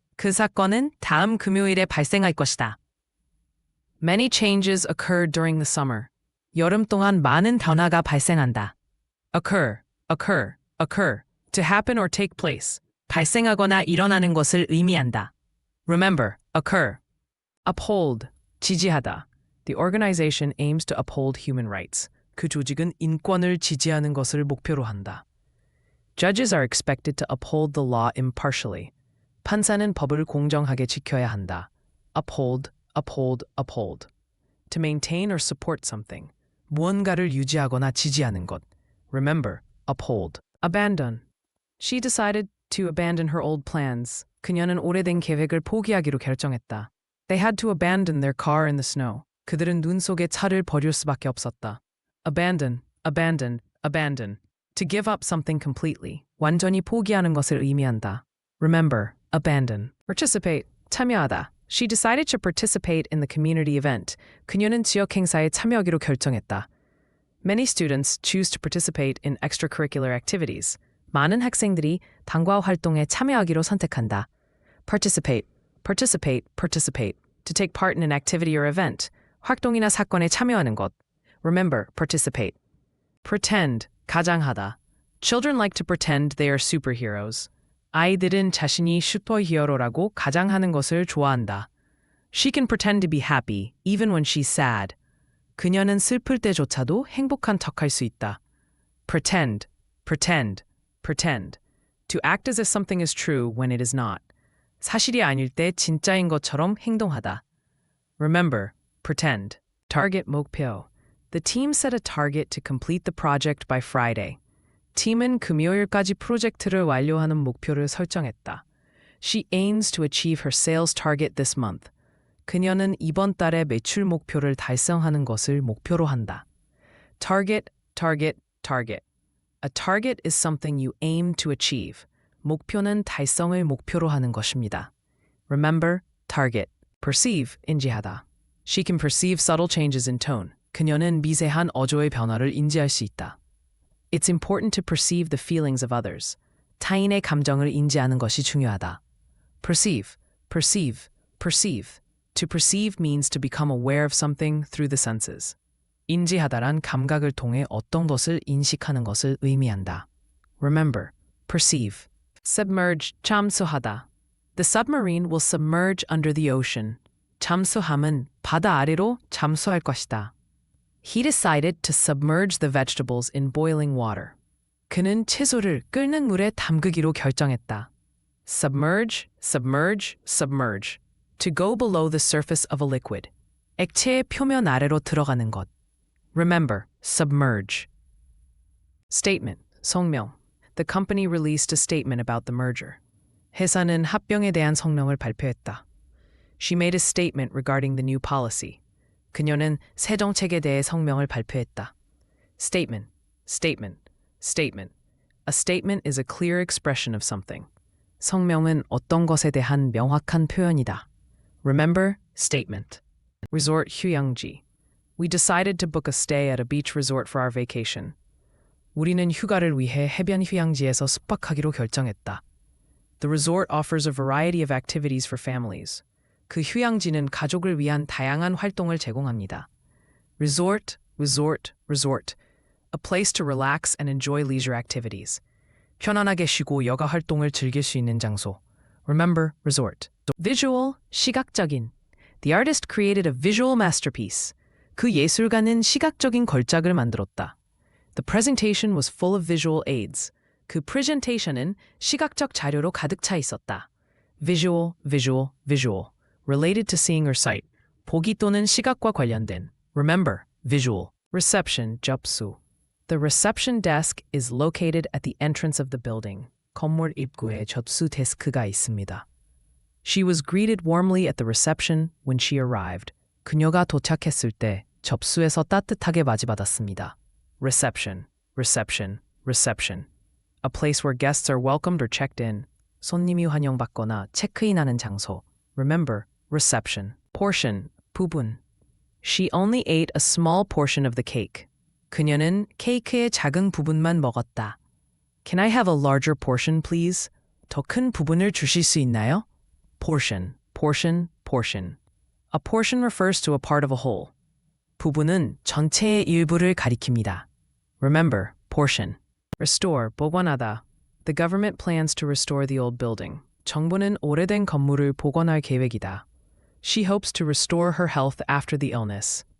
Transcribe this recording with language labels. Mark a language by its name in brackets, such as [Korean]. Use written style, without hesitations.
[Korean] 그 사건은 다음 금요일에 발생할 것이다. [English] Many changes occurred during the summer. [Korean] 여름 동안 많은 변화가 발생한다. [English] Occur. occur, to happen or take place. [Korean] 발생하거나 일어나는 것을 의미한다. [English] Remember, occur. Uphold, 지지하다. The organization aims to uphold human rights. [Korean] 그 조직은 인권을 지지하는 것을 목표로 한다. [English] Judges are expected to uphold the law impartially. [Korean] 판사는 법을 공정하게 지켜야 한다. [English] Uphold, uphold, uphold. To maintain or support something. [Korean] 무언가를 유지하거나 지지하는 것. [English] Remember, uphold. Abandon. She decided to abandon her old plans. [Korean] 그녀는 오래된 계획을 포기하기로 결정했다. [English] They had to abandon their car in the snow. [Korean] 그들은 눈 속에 차를 버릴 수밖에 없었다. [English] Abandon, abandon, abandon. To give up something completely. [Korean] 완전히 포기하는 것을 의미한다. [English] Remember, abandon. Participate, 참여하다. She decided to participate in the community event. [Korean] 그녀는 지역 행사에 참여하기로 결정했다. [English] Many students choose to participate in extracurricular activities. [Korean] 많은 학생들이 당과 활동에 참여하기로 선택한다. [English] Participate, participate, participate. To take part in an activity or event. [Korean] 활동이나 사건에 참여하는 것. [English] Remember, participate. Pretend, 가장하다. Children like to pretend they are superheroes. [Korean] 아이들은 자신이 슈퍼히어로라고 가장하는 것을 좋아한다. [English] She can pretend to be happy, even when she's sad. [Korean] 그녀는 슬플 때조차도 행복한 척할 수 있다. [English] Pretend, pretend, pretend. To act as if something is true when it is not. [Korean] 사실이 아닐 때 진짜인 것처럼 행동하다. [English] Remember, pretend. Target 목표. The team set a target to complete the project by Friday. [Korean] 팀은 금요일까지 프로젝트를 완료하는 목표를 설정했다. [English] She aims to achieve her sales target this month. [Korean] 그녀는 이번 달에 매출 목표를 달성하는 것을 목표로 한다. [English] Target, target, target. A target is something you aim to achieve. [Korean] 목표는 달성을 목표로 하는 것입니다. [English] Remember, target. Perceive, 인지하다. She can perceive subtle changes in tone. [Korean] 그녀는 미세한 어조의 변화를 인지할 수 있다. [English] It's important to perceive the feelings of others. [Korean] 타인의 감정을 인지하는 것이 중요하다. [English] Perceive, perceive, perceive. To perceive means to become aware of something through the senses. [Korean] 인지하다란 감각을 통해 어떤 것을 인식하는 것을 의미한다. [English] Remember, perceive. Submerge, 잠수하다. The submarine will submerge under the ocean. [Korean] 잠수함은 바다 아래로 잠수할 것이다. [English] He decided to submerge the vegetables in boiling water. [Korean] 그는 채소를 끓는 물에 담그기로 결정했다. [English] Submerge, submerge, submerge. To go below the surface of a liquid. [Korean] 액체의 표면 아래로 들어가는 것. [English] Remember, submerge. Statement, 성명. The company released a statement about the merger. [Korean] 회사는 합병에 대한 성명을 발표했다. [English] She made a statement regarding the new policy. [Korean] 그녀는 새 정책에 대해 성명을 발표했다. [English] Statement, statement, statement. A statement is a clear expression of something. [Korean] 성명은 어떤 것에 대한 명확한 표현이다. [English] Remember, statement. Resort 휴양지. We decided to book a stay at a beach resort for our vacation. [Korean] 우리는 휴가를 위해 해변 휴양지에서 숙박하기로 결정했다. [English] The resort offers a variety of activities for families. [Korean] 그 휴양지는 가족을 위한 다양한 활동을 제공합니다. [English] Resort, resort, resort. A place to relax and enjoy leisure activities. [Korean] 편안하게 쉬고 여가 활동을 즐길 수 있는 장소. [English] Remember, resort. Visual, 시각적인. The artist created a visual masterpiece. [Korean] 그 예술가는 시각적인 걸작을 만들었다. [English] The presentation was full of visual aids. [Korean] 그 프레젠테이션은 시각적 자료로 가득 차 있었다. [English] Visual, visual, visual. Related to seeing or sight. [Korean] 보기 또는 시각과 관련된. [English] Remember, visual. Reception, 접수. The reception desk is located at the entrance of the building. [Korean] 건물 입구에 접수 데스크가 있습니다. [English] She was greeted warmly at the reception when she arrived. [Korean] 그녀가 도착했을 때 접수에서 따뜻하게 맞이받았습니다. [English] Reception, reception, reception. A place where guests are welcomed or checked in. [Korean] 손님이 환영받거나 체크인하는 장소. [English] Remember, reception. Portion, 부분. She only ate a small portion of the cake. [Korean] 그녀는 케이크의 작은 부분만 먹었다. [English] Can I have a larger portion, please? [Korean] 더 큰 부분을 주실 수 있나요? [English] Portion, portion, portion. A portion refers to a part of a whole. [Korean] 부분은 전체의 일부를 가리킵니다. [English] Remember, portion. Restore, 복원하다. The government plans to restore the old building. [Korean] 정부는 오래된 건물을 복원할 계획이다. [English] She hopes to restore her health after the illness.